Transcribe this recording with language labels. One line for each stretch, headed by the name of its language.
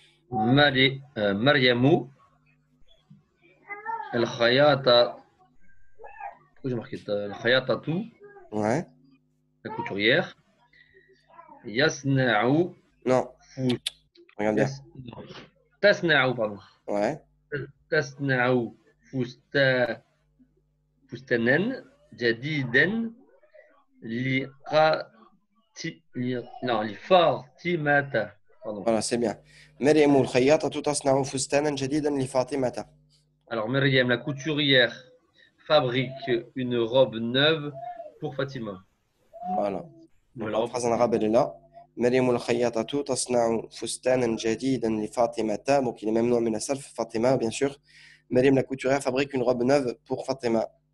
Arabic: Mariamou, الخياطة.
French: Pourquoi j'ai marqué الخياطة, Ouais. la couturière. يصنع Non, regarde bien.
Arabic: تصنع pardon.
French: Ouais.
Arabic: تصنع فستانا جديدا لفاطمة.
French: Pardon. Voilà, c'est bien.
Arabic: مريم الخياطة تصنع فستانا جديدا لفاطمة.
French: Alors, Myriam, la couturière, fabrique une robe neuve pour Fatima. Voilà. Donc, la phrase en arabe, elle est là.
Arabic: مريم الخياطة تصنع فستانا جديدا لفاطمة.
French: Donc, il est même nom من السلف, Fatima, bien sûr. مريم la couturière fabrique une robe neuve pour Fatima.